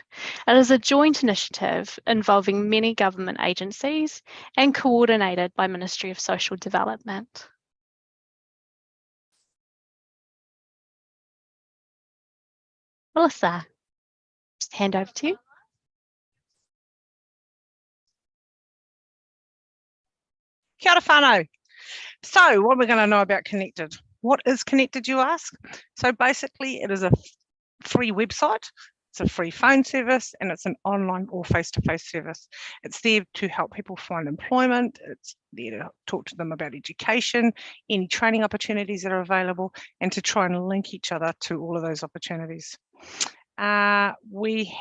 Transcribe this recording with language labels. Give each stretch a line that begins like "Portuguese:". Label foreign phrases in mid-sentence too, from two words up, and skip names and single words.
English: It is a joint initiative involving many government agencies and coordinated by Ministry of Social Development. Melissa, just hand over to you.
Māori: Kia ora whanau.
English: So what are we going to know about Connected? What is Connected, you ask? So basically it is a free website, it's a free phone service, and it's an online or face-to-face service. It's there to help people find employment, it's there to talk to them about education, any training opportunities that are available, and to try and link each other to all of those opportunities.